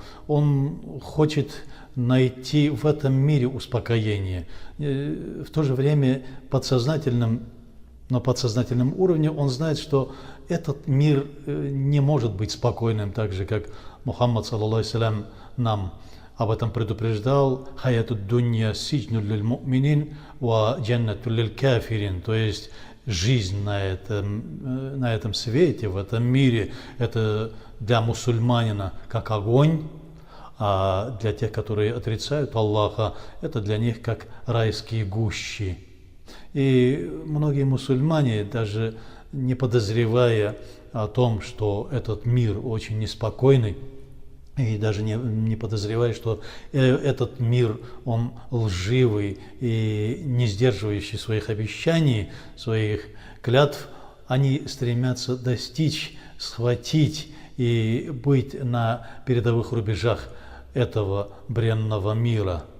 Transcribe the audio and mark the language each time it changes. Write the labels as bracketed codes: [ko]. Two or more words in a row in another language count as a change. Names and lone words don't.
[ru] Он хочет найти в этом мире успокоение. В то же время на подсознательном уровне он знает, что этот мир не может быть спокойным, так же, как Мухаммад, саллаллаху нам об этом предупреждал. [ar] «حياة الدنيا سجن للمؤمنين وجنة للكافرين». [ru] То есть жизнь на этом свете, в этом мире, это для мусульманина как огонь, а для тех, которые отрицают Аллаха, это для них как райские гущи. И многие мусульмане, даже не подозревая о том, что этот мир очень неспокойный, и даже не подозревая, что этот мир, он лживый и не сдерживающий своих обещаний, своих клятв, они стремятся достичь, схватить и быть на передовых рубежах этого бренного мира.